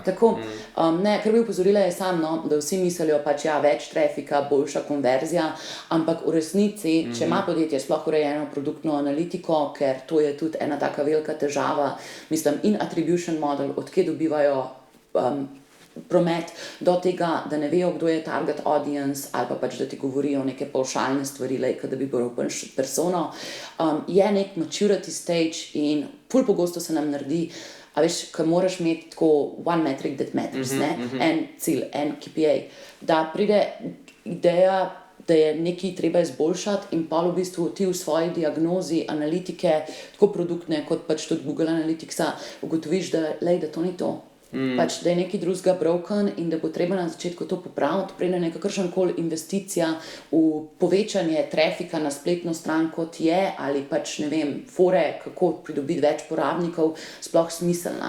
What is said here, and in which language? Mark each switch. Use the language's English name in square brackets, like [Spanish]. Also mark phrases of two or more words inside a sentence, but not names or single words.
[Slovenian] Tako, kar bi upozorila je samo, da vsi mislijo pač več trafika, boljša konverzija, ampak v resnici, če ima podjetje sploh urejeno produktno analitiko, ker to je tudi ena taka velika težava, mislim, in [English] attribution model, [Slovenian] odkje dobivajo promet, do tega, da ne vejo, kdo je [English] target audience, [Slovenian] ali pa pač, da ti govorijo neke pavšalne stvari, da bi bilo persono, je nek [English] maturity stage [Slovenian] in ful pogosto se nam naredi, a veš, ko moraš imeti tako [English] one metric that matters, [Slovenian] en cilj, en KPI, da pride ideja, da je nekaj treba izboljšati, in pa v bistvu ti v svoji diagnozi analitike, tako produktne kot pač tudi Google Analyticsa, ugotoviš, da to ni to. Pač, da je nekaj drugega broken in da bo treba na začetku to popraviti, preden je kakršnakoli investicija v povečanje trafika na spletno stran, kot je, ali pač, ne vem, fore, kako pridobiti več porabnikov, sploh smiselna.